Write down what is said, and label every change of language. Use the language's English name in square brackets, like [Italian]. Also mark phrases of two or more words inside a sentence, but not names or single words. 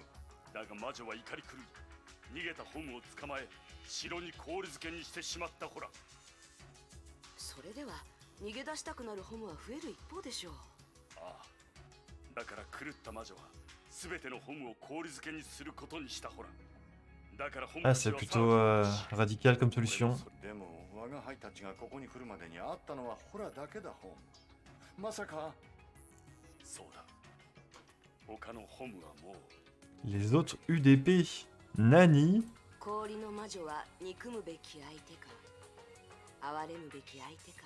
[Japanese] だが魔女は怒り狂い逃げたホムを捕まえ城に氷漬けにしてしまったホラ。それでは逃げ出したくなるホムは増える一方でしょう。ああ、だから狂った魔女は全てのホムを氷漬けにすることにしたホラ。だからホム [French] Ah, [Japanese] たち [French] c'est [Japanese] は [French] plutôt radical comme solution. [Japanese] でも我が輩たちがここに来るまでに会ったのはホラだけだホム。まさか。そうだ。他のホムはもう。 [French] Les autres UDP. [Japanese] Nani? 氷の魔女は憎むべき相手か哀れむべき相手か。